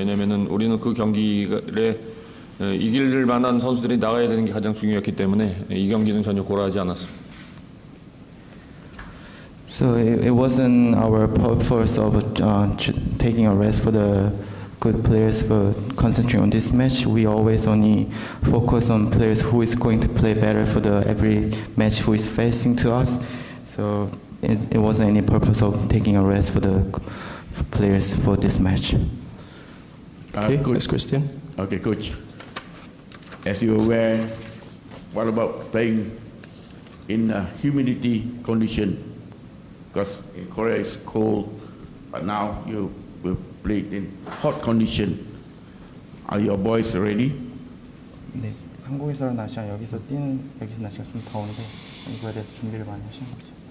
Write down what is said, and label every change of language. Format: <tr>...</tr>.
<ko>왜냐하면은 우리는 그 경기에 이길 만한 선수들이 나가야 되는 게 가장 중요했기 때문에 이 경기는 전혀 고려하지 않았습니다.</ko> <en>So it wasn't our purpose of taking a rest for the good players, but concentrating on this match, we always only focus on players who is going to play better for the every match who is facing to us. So it wasn't any purpose of taking a rest for the players for this match. Okay, Coach. next question. Okay, coach. As you're aware, what about playing in a humidity condition? Because in Korea it's cold, but now you will play in hot condition. Are your boys ready?</en> <ko>네, 한국에서 날씨랑 여기서 날씨가 좀 더운데 이거에 대해서 준비를 많이 하신 거죠.</ko>